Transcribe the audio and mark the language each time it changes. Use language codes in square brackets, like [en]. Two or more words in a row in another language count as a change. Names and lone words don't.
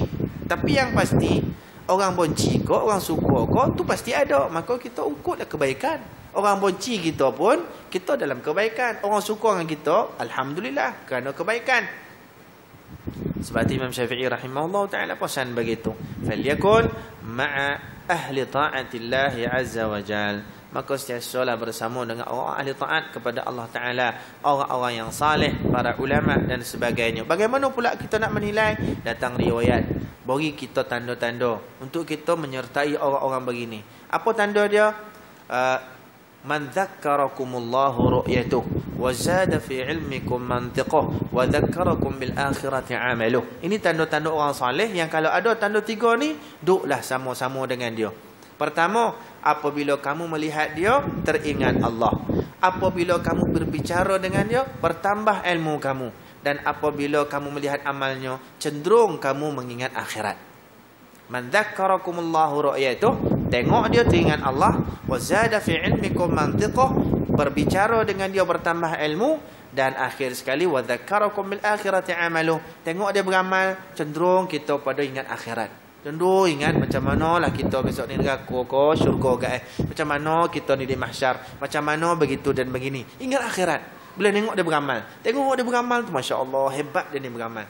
[ms] Tapi yang pasti, orang benci kok, orang suka kok, tu pasti ada. Maka kita ukutlah kebaikan. Orang benci kita pun, kita dalam kebaikan. Orang suka dengan kita, alhamdulillah, kerana kebaikan. Sebab Imam Syafi'i [ar] رحمه الله تعالى [ms] pesan begitu. [ar] فليكن مع أهل طاعة الله عز وجل. [ms] Maka sentiasalah bersama dengan orang ahli taat kepada Allah Ta'ala, orang-orang yang saleh, para ulama dan sebagainya. Bagaimana pula kita nak menilai? Datang riwayat, bagi kita tanda-tanda untuk kita menyertai orang-orang begini. Apa tanda dia? [ar] من ذكركم الله رؤيته وزاد في علمكم منطقه وذكركم بالآخرة عمله. [ms] Ini tanda-tanda orang saleh yang kalau ada tanda tiga ni, duduklah sama-sama dengan dia. Pertama, apabila kamu melihat dia, teringat Allah. Apabila kamu berbicara dengan dia, bertambah ilmu kamu. Dan apabila kamu melihat amalnya, cenderung kamu mengingat akhirat. [ar] من ذكركم الله رؤيته, [ms] tengok dia, teringat Allah. [ar] وزاد في علمكم منطقه, [ms] berbicara dengan dia, bertambah ilmu. Dan akhir sekali, [ar] وذكركم بالآخرة عمله, [ms] tengok dia beramal, cenderung kita pada ingat akhirat. Cenderung ingat macam manalah kita besok ni neraka ke syurga ke, macam mana kita ni di mahsyar, macam mana begitu dan begini. Ingat akhirat. Bila tengok dia beramal, tengok dia beramal tu, masya-Allah, hebat dia ni beramal.